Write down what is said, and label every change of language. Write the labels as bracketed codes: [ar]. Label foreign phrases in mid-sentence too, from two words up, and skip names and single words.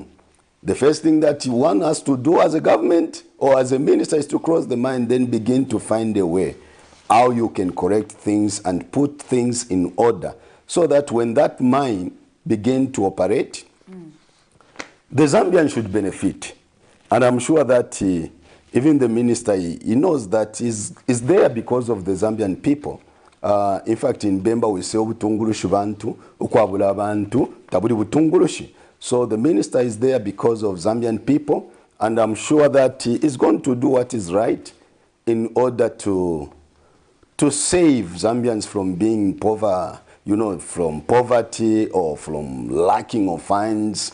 [en] The first thing that one has to do as a government or as a minister is to close the mine, then begin to find a way how you can correct things and put things in order, so that when that mine begins to operate, the Zambian should benefit. And I'm sure that even the minister, he knows that is there because of the Zambian people. In fact, in Bemba we say [bem] ubutungulushi bantu, ukwabula bantu, tabuli butungulushi. [en] So the minister is there because of Zambian people, and I'm sure that he is going to do what is right in order to save Zambians from being from poverty or from lacking of funds.